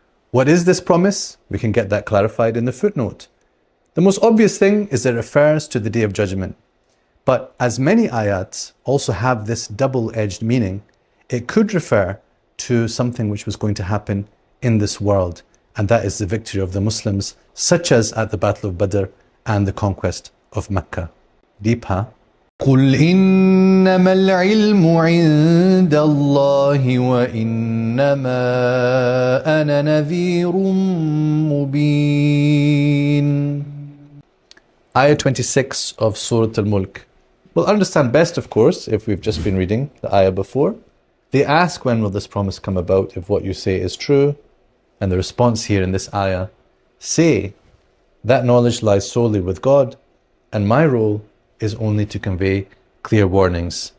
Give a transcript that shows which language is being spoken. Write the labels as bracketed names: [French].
[English] What is this promise? We can get that clarified in the footnote. The most obvious thing is it refers to the Day of Judgment. But as many ayats also have this double-edged meaning, it could refer to something which was going to happen in this world, and that is the victory of the Muslims, such as at the Battle of Badr and the conquest of Mecca. Deep, huh? [Arabic] قل إنما العلم عند الله وإنما أنا نذير مبين. [English] Ayah 26 of Surah Al-Mulk. We'll understand best, of course, if we've just been reading the ayah before. They ask, when will this promise come about if what you say is true? And the response here in this ayah, say, that knowledge lies solely with God, and my role is only to convey clear warnings.